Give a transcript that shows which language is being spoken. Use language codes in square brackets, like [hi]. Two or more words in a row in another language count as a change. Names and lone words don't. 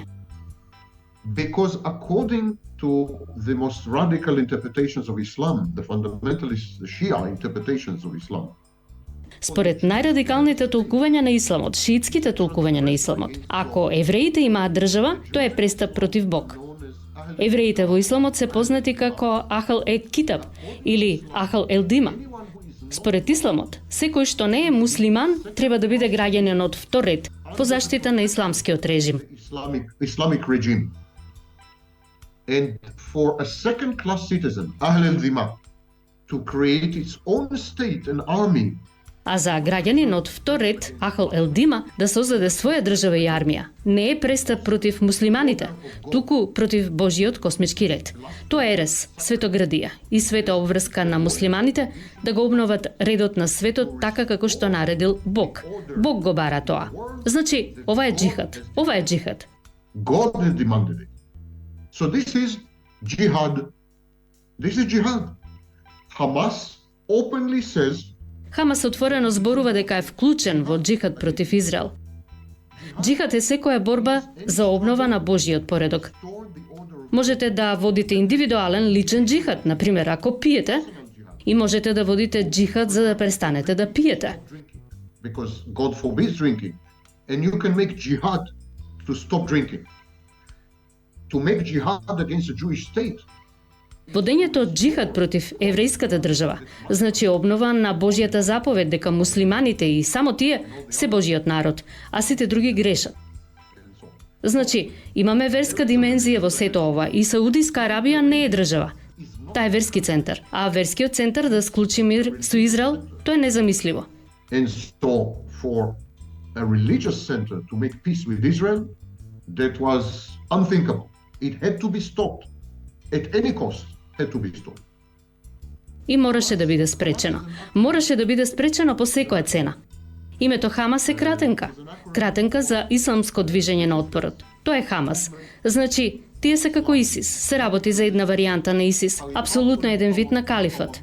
[en] because according to the most radical interpretations of Islam, the fundamentalist, the Shia interpretations of Islam, [mk] Според најрадикалните толкувања на исламот, шиитските толкувања на исламот, ако евреите имаат држава, тоа е престап против Бог. Евреите во исламот се познати како [ar] أهل الكتاب [mk] или [ar] أهل الذمة. [mk] Според исламот, секој што не е муслиман треба да биде граѓанин од втор ред по заштита на исламскиот режим. [en] Islamic regime. And for a second-class citizen, [ar] أهل الذمة, [en] to create its own state and army, [mk] А за граѓанин од втор ред, [ar] أهل الذمة, [mk] да создаде своја држава и армија, не е престап против муслиманите, туку против Божиот космички ред. Тоа е ерес, светоградија и света обврска на муслиманите да го обноват редот на светот така како што наредил Бог. Бог го бара тоа. Значи, ова е джихад. Ова е джихад. [en] God has demanded it. So this is jihad. This is jihad. Hamas openly says [mk] Хамас отворено зборува дека е вклучен во джихад против Израел. Джихад е секоја борба за обнова на Божиот поредок. Можете да водите индивидуален личен джихад, например, ако пиете, и можете да водите джихад за да престанете да пиете. [en] because God forbids drinking, and you can make jihad to stop drinking. To make jihad against a Jewish state, [mk] Водењето од джихад против еврејската држава значи обнова на Божјата заповед дека муслиманите и само тие се Божиот народ, а сите други грешат. Значи, имаме верска димензија во сето ова и Саудиска Арабија не е држава. Таа е верски центар, а верскиот центар да склучи мир со Израел, тоа е незамисливо. [en] and so for a religious center to make peace with Israel, that was unthinkable. It had to be stopped at any cost. Had to be stopped. [mk] И мораше да биде спречено. Мораше да биде спречено по секоја цена. Името Хамас е кратенка. Кратенка за исламско движење на отпорот. Тоа е Хамас. Значи, тие се како ИСИС. Се работи за една варијанта на ИСИС. Апсолутно еден вид на калифат.